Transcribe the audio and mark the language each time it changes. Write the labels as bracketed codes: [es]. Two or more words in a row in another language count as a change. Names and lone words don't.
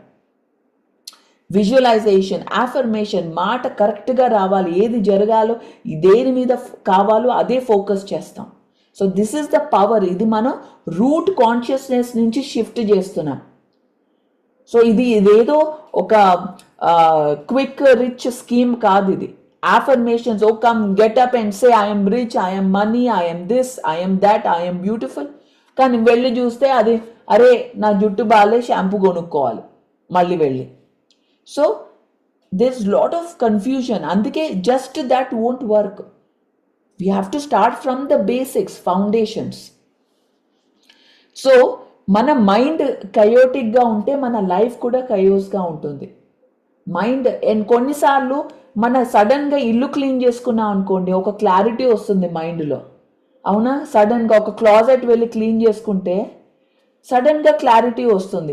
[en] visualization, affirmation, [te] మాట కరెక్ట్గా రావాలి, ఏది జరగాలో, దేని మీద కావాలో అదే ఫోకస్ చేస్తాం. [en] so this is the power. [te] ఇది మనం [en] root consciousness [te] నుంచి షిఫ్ట్ చేస్తున్నాం. సో ఇదేదో ఒక [en] quick rich scheme [te] కాదు ఇది. [en] affirmations, oh come get up and say I am rich, I am money, I am this, I am that, I am beautiful. [te] కానీ వెళ్ళి చూస్తే అది అరే నా జుట్టు బాలే షాంపూ కొనుక్కోవాలి, మళ్ళీ వెళ్ళి. [en] సో there's lot of confusion. అందుకే just that won't work. We have to start from the basics, foundations. [te] సో మన మైండ్ కయోటిక్గా ఉంటే మన లైఫ్ కూడా కయోస్గా ఉంటుంది. [en] mind and [te] కొన్నిసార్లు మన సడన్గా ఇల్లు క్లీన్ చేసుకున్నాం అనుకోండి, ఒక క్లారిటీ వస్తుంది మైండ్లో. అవునా? సడన్గా ఒక క్లాజెట్ వెళ్ళి క్లీన్ చేసుకుంటే సడన్గా క్లారిటీ వస్తుంది.